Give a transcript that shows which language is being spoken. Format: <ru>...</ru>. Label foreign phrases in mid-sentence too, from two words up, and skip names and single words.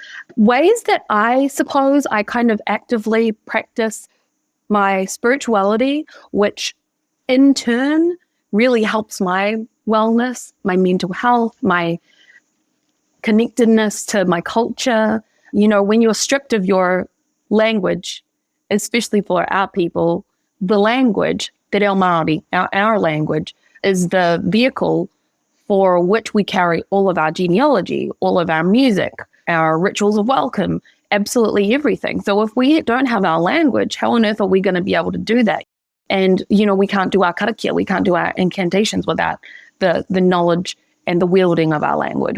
<en>Ways that I suppose I kind of actively practice my spirituality, which in turn really helps my wellness, my mental health, my connectedness to my culture. You know, when you're stripped of your language, especially for our people, the language,</en> <mi>te reo Māori,</mi> <en>our language, is the vehicle for which we carry all of our genealogy, all of our music, our rituals of welcome, absolutely everything. So if we don't have our language, how on earth are we going to be able to do that? And, you know, we can't do our karakia, we can't do our incantations without the knowledge and the wielding of our language.</en>